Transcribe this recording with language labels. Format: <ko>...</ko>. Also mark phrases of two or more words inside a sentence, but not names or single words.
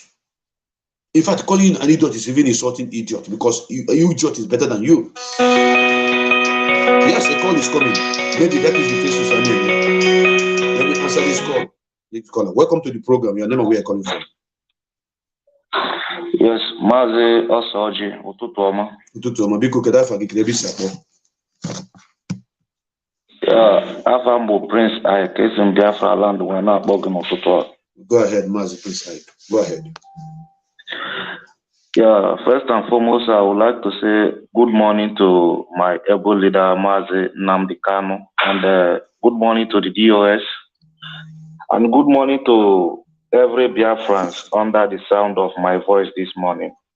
<en>In fact, calling you an idiot is even insulting idiot, because you idiot is better than you. Yes, a call is coming. Maybe that is the case with Sunday. Let me answer this call. Next caller. Welcome to the program. Your name and where you're calling from. Yes,</en> <ig>Mazi Osoji, ụtụtụ ọma. Ụtụtụ ọma, biko kedu afa gị kere isi akpọ? Afa mbụ Prince Ike, esi m Biafra land wee na-akpọ gị n'ụtụtụ a.</ig> <en>Go ahead, Mazi Prince Ike. Go ahead. Yeah, first and foremost, I would like to say good morning to my able leader, Mazi Nnamdi Kanu, and good morning to the DOS, and good morning to every Biafrans under the sound of my voice this morning.</en>